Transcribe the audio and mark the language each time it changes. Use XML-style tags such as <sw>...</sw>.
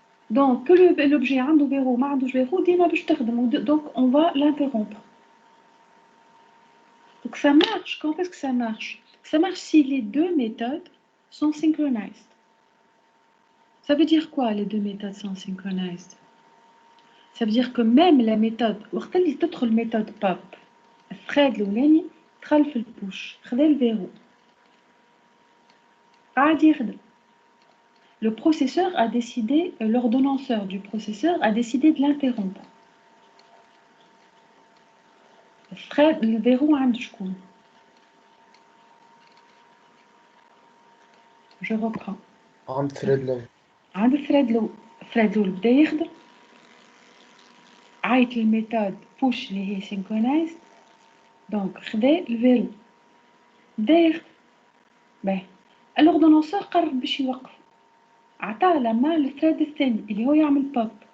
<fr>Donc, que l'objet a un verrou,</fr> <ar>ما عندوش</ar> <fr>verrou,</fr> <ar>ديما باش تخدم.</ar> <fr>Donc, on va l'interrompre. Donc, ça marche. Quand est-ce que ça marche? Ça marche si les deux méthodes sont synchronized. Ça veut dire quoi, les deux méthodes sont synchronized? Ça veut dire que même la méthode,</fr> <ar>وقت اللي تدخل méthode pop, الثريد الأولاني دخل في البوش، خدا الفيرو، عادي يخدم.</ar> <fr>Le processeur a décidé, l'ordonnanceur du processeur a décidé de l'interrompre. Le verrou</fr> <ar>عند شكون؟</ar> <fr>Je reprends.</fr> <ar>عند ثريد لو. عند الثريد الأول، الثريد الأول بدا يخدم، عيط للميثود push اللي هي synchronized، دونك خدا الفيرو، بدا يخدم. باهي، الأوردونانسور قرر باش يوقف. عطاه لما للثريد الثاني اللي هو يعمل بوب.</ar>